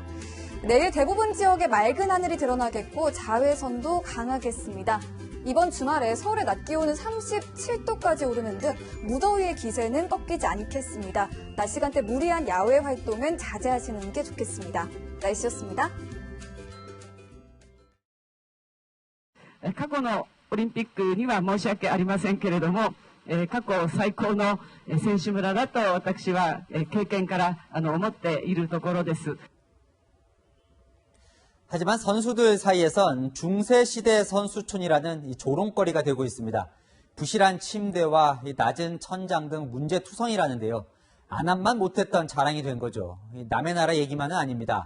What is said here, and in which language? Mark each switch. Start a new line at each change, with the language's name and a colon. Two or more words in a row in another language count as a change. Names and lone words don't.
Korean: 내일 대부분 지역에 맑은 하늘이 드러나겠고 자외선도 강하겠습니다. 이번 주말에 서울의 낮 기온은 37도까지 오르는 등 무더위의 기세는 꺾이지 않겠습니다. 낮 시간대 무리한 야외 활동은 자제하시는 게 좋겠습니다. 날씨였습니다.
Japanese: 過去のオリンピックには申し訳ありませんけれども、過去最高の選手村だと私は経験から思っているところです。
Korean: 하지만 선수들 사이에선 중세시대 선수촌이라는 이 조롱거리가 되고 있습니다. 부실한 침대와 이 낮은 천장 등 문제투성이라는데요. 안함만 못했던 자랑이 된 거죠. 남의 나라 얘기만은 아닙니다.